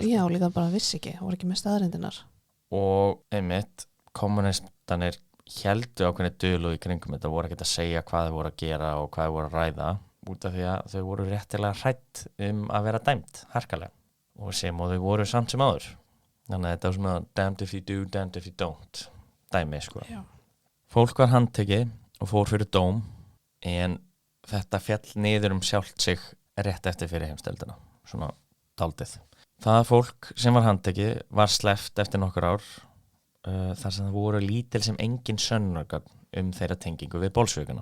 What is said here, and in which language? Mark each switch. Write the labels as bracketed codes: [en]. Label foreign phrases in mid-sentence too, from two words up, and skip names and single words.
[is] Já, líka bara vissi ekki, voru ekki með staðreyndinar. Og einmitt, kommunistanir héldu ákveðni dulúð í kringum þetta, voru ekkert að segja hvað þau voru að gera og hvað þau voru að ræða út af því að þau voru réttilega hrætt að vera dæmt, harkalega og sem og þau voru samt sem áður þannig að þetta var svona [en] damned if you do, damned if you don't [is] dæmi sko. Já. Fólk var handtekið og fór fyrir dóm en þetta fjall niður sjálft sig rétt eftir fyrir heimsstyrjöldina, svona dálítið. Það fólk sem var handtekið var sleppt eftir nokkur ár þar sem það voru lítil sem engin sönnunargögn þeirra tengingu við bolsjevikana.